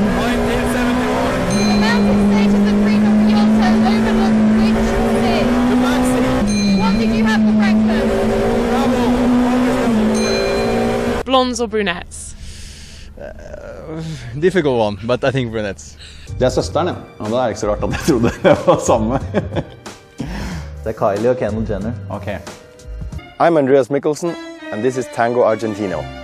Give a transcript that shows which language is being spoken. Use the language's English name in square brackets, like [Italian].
[English] 1971. The mountain stages of Prima Rialto overlook which sea? The Black Sea. What did you have for breakfast? Blondes or brunettes? Difficult one, but I think brunettes. [Norwegian] Det er søsteren, ja. Og da er det ikke så rart at jeg trodde det var samme. Det er Kylie og Kendall Jenner. Okay. [English] I'm Andreas Mikkelsen, and this is Tango Argentino.